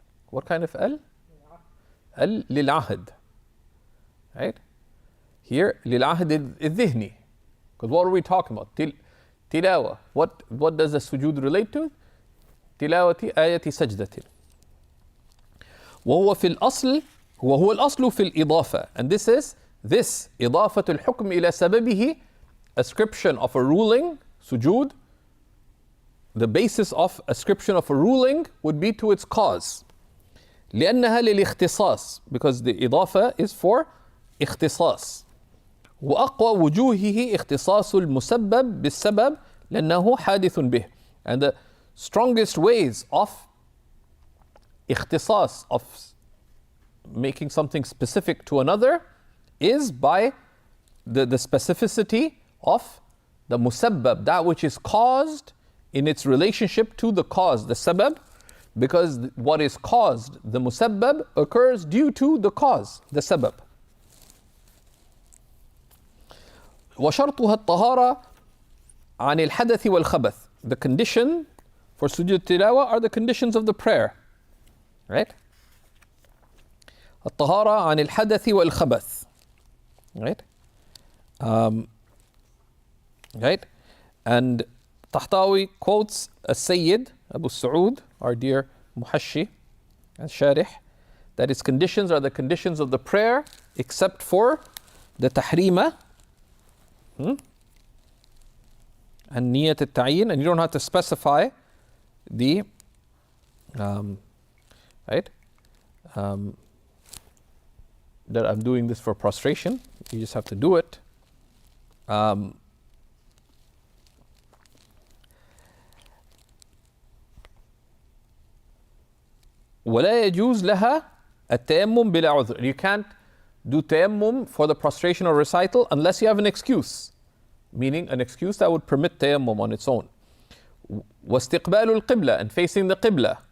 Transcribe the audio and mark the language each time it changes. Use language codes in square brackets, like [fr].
[en] What kind of al? Al lil-ahd. Right? Here, lil-ahd al-dhihni. Because what are we talking about? Tilawa. What does the sujood relate to? [ar] Tilawati ayati sajdatin. وهو في الأصل وهو الأصل في الإضافة. [en] And this is [ar] إضافة الحكم إلى سببه, [en] ascription of a ruling, sujood. The basis of ascription of a ruling would be to its cause. [ar] لأنها للاختصاص, [en] because the إضافة is for اختصاص. [ar] وأقوى وجوهه اختصاص المسبب بالسبب لأنه حادث به. [en] And the strongest ways of اختصاص, of making something specific to another, is by the specificity of the musabbab, that which is caused in its relationship to the cause, the sabab, because what is caused, the musabbab, occurs due to the cause, the sabab. [ar] وشرطها الطهارة عن الحدث والخبث. [en] The condition for sujood tilawa are the conditions of the prayer, right? [ar] الطهارة عن الحدث والخبث, [en] right? Right? And Tahtawi quotes Sayyid Abu Saud, our dear Muhashi and Sharih, that its conditions are the conditions of the prayer except for the tahrima and niyat al-ta'yin, and you don't have to specify the right that I'm doing this for prostration. You just have to do it. [ar] ولا يجوز لها التيمم بلا عذر. [en] You can't do tayammum for the prostration or recital unless you have an excuse, meaning an excuse that would permit tayammum on its own. [ar] واستقبال القبلة, [en] and facing the qibla.